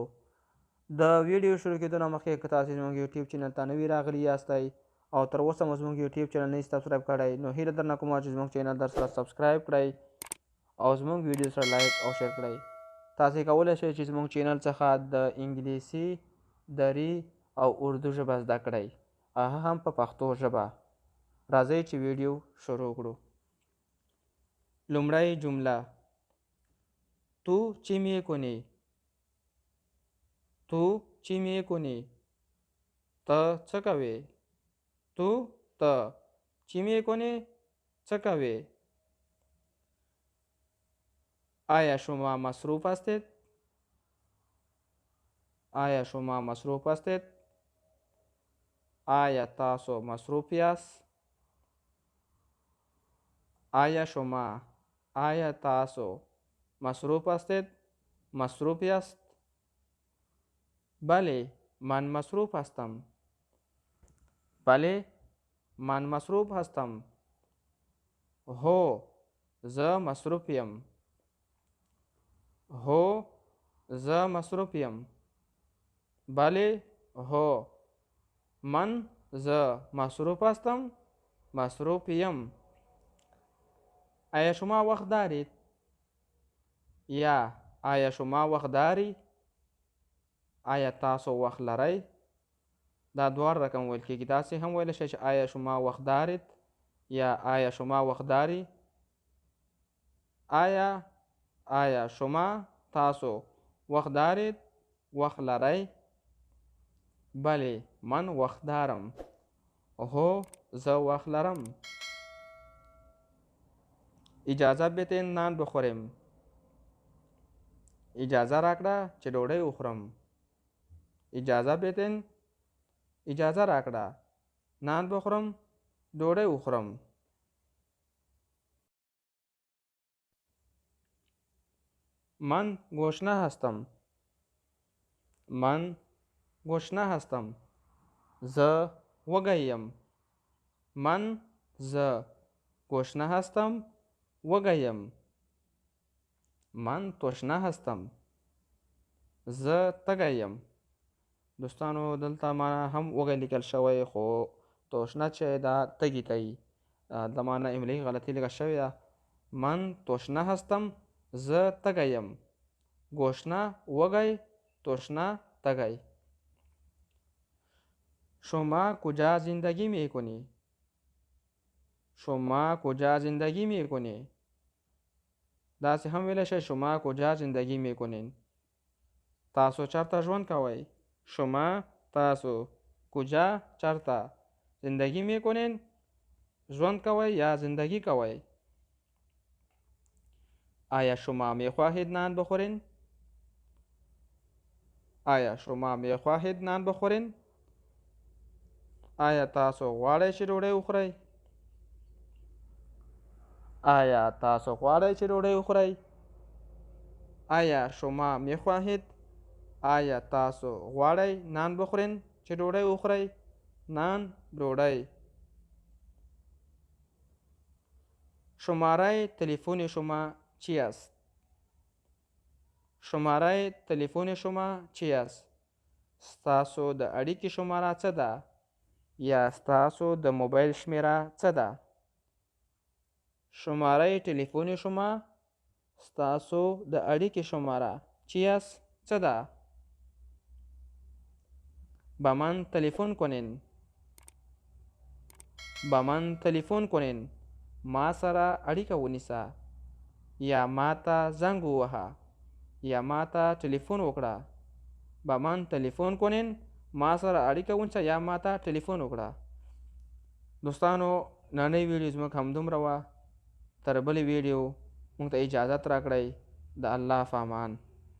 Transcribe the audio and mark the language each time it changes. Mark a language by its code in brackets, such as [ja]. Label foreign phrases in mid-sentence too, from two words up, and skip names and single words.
[ps] د ویډیو شروع کېدو نه مخکې که تاسو زموږ یوټیوب چینل ته نوي راغلي یاستئ او تر اوسه مو زموږ یوټیوب چینل نه سبسکرایب کړی، نو هیله درنه کومه چې زموږ چینل در سره سبسکرایب کړئ او زموږ ویډیو سره لایک او شیر کړئ. تاسې کولی شئ چې زموږ چینل څخه د انګلیسي، دري او اردو ژبه زده کړئ، هغه هم په پښتو ژبه. راځئ چې ویډیو شروع کړو. لومړی جمله: [fa] تو چی میکنی؟ تو چی میکنی؟ [ps] ته څه کوې؟ [fa] تو ته چی میکنی؟ [ps] څه کوې؟ [fa] آیا شما مصروف هستید؟ آیا شما مصروف هستید؟ [ps] آیا تاسو مصروف یاست؟ آیا تاسو مصروف هستید؟ مصروف یاست؟ [fa] بله من مصروف هستم. بله من مصروف هستم. [ps] هو زه مصروف یم. هو زه مصروف یم. [fa] بله هو من زه مصروف هستم. [ps] مصروف یم. [fa] آیا شما وقت دارید؟ یا آیا شما وقت داری؟ [ps] آیا تاسو وخت لرئ؟ دا دواړه رقم ویل کېږي. داسې هم ویلی شئ چې [fa] آیا شما وخت دارید یا آیا شما وخت داری. آیا شما تاسو وخت دارید؟ [ps] وخت لرئ؟ [fa] بله من وخت دارم. [ps] هو زه وخت لرم. [fa] اجازه بدین نان بخوریم. [ps] اجازه راکړه چې ډوډۍ وخورم. [fa] اجازه بدین [ps] اجازه راکړه [fa] نان بخورم، [ps] ډوډۍ وخورم. [fa] من گشنه هستم. من گشنه هستم. [ps] زه وږی یم. زه [fa] گشنه هستم، [ps] وږی یم. [fa] من تشنه هستم. [ps] زه تږی یم. دوستانو دلته ما هم وږی لیکل شوی خو تشنه چې دا تږي ته وي. د ما نه املایي غلطي لږه شوې ده. [fa] من تشنه هستم، [ps] زه تږی یم. گشنه وږی، تشنه تږی. [fa] شما کجا زندگی میکنی؟ شما کجا زندگی میکنی؟ [ps] داسې هم ویلی شئ [fa] شما کجا زندگی میکنین. [ps] تاسو چرته ژوند کوئ؟ [fa] شما تاسو کجا چرته زندگی میکنین؟ [ps] ژوند کوئ یا زندگی کوئ. [fa] آیا شما میخواهید نان بخورین؟ آیا شما میخواهید نان بخورین؟ [ps] آیا تاسو غواړئ چې ډوډۍ وخورئ؟ آیا تاسو غواړئ چې ډوډۍ وخورئ؟ [fa] آیا شما میخواهید؟ [ps] آیا تاسو غواړئ [fa] نان بخورین [ps] چې ډوډۍ وخورئ؟ نان، ډوډۍ. [fa] شماره تلفن شما چی است؟ شماره تلفن شما چی است؟ [ps] ستاسو د اړیکې شماره څه ده؟ یا ستاسو د موبایل شمیره څه ده؟ [fa] شماره تلفن شما، [ps] ستاسو د اړیکې شماره [fa] چی است؟ [ps] څه ده؟ [fa] با من تلفن کنین. با من تلفن کنین. [ps] ما سره اړیکه ونیسه. یا ما ته زنګ ووهه. یا ما ته تلیفون وکړه. [fa] با من تلفن کنین، [ps] ما سره اړیکه ونیسه یا ما ته تلیفون وکړه. دوستانو نننۍ ویډیو زموږ همدومره وه. تر بلې ویډیو موږ ته اجازت راکړئ. د الله په امان.